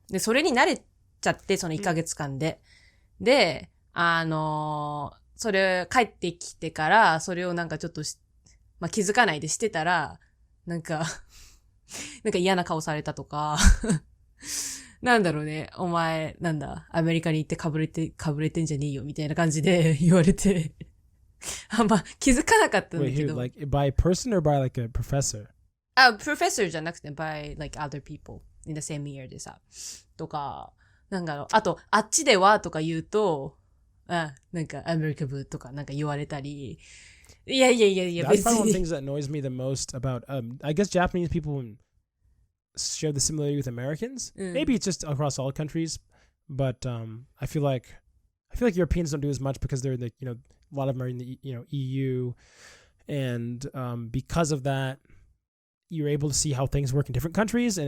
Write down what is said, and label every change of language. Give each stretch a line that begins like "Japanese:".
Japanese: で、それに慣れちゃって、その1ヶ月間で。で、それ帰ってきてから、それをなんかちょっとまあ、気づかないでしてたら、なんか嫌な顔されたとか、なんだろうね、お前、なんだ、アメリカに行ってかぶれてんじゃねえよ、みたいな感じで言われて、あんま気づかなかったんだけど。
English: Wait, like, by a person or by like a professor?
Japanese: Professor じゃなくて、
English: by like other people in the same year
Japanese: でさ、とか、なんだろう、あと、あっちではとか言うと、なんか、アメリカ部とかなんか言われたり、いや、
English: That's probably one of the things that annoys me the most about, I guess Japanese people share the similarity with Americans. Maybe it's just across all countries, but I feel like Europeans don't do as much because they're in the, a lot of them are in the, EU, and because of that, you're able to see how things work in different countries.